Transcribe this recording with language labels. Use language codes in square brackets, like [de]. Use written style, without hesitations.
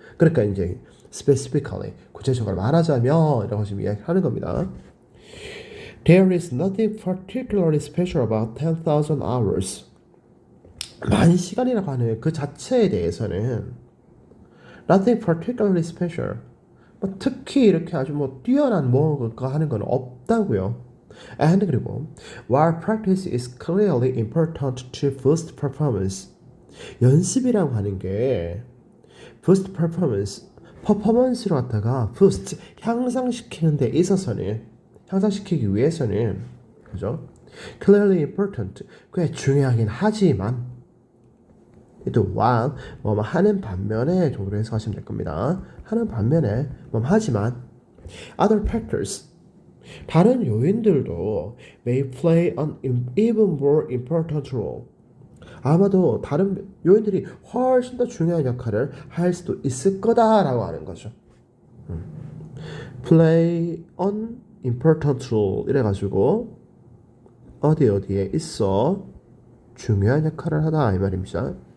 [ko] 그러니까 이제 specifically 구체적으로 말하자면 이라고 지금 이야기하는 겁니다. [en] There is nothing particularly special about 10,000 hours. [ko] 10,000시간이라고 하는 그 자체에 대해서는 [en] nothing particularly special. [ko] 뭐 특히 이렇게 아주 뭐 뛰어난 뭐가 하는 건 없다고요. [en] And 그리고 while practice is clearly important to boost performance. [ko] 연습이라고 하는 게 [en] boost performance, [ko] 퍼포먼스로 갖다가 boost, 향상시키는 데 있어서는 향상시키기 위해서는 그죠? [en] clearly important, [ko] 꽤 중요하긴 하지만 또 while 뭐 하는 반면에 정도로 해석하시면 될 겁니다. 하는 반면에 뭐 하지만 [en] other factors [ko] 다른 요인들도 [en] may play an even more important role. [ko] 아마도 다른 요인들이 훨씬 더 중요한 역할을 할 수도 있을 거다라고 하는 거죠. [en] play an important role [ko] 이래가지고 어디에 있어 중요한 역할을 하다 이 말입니다.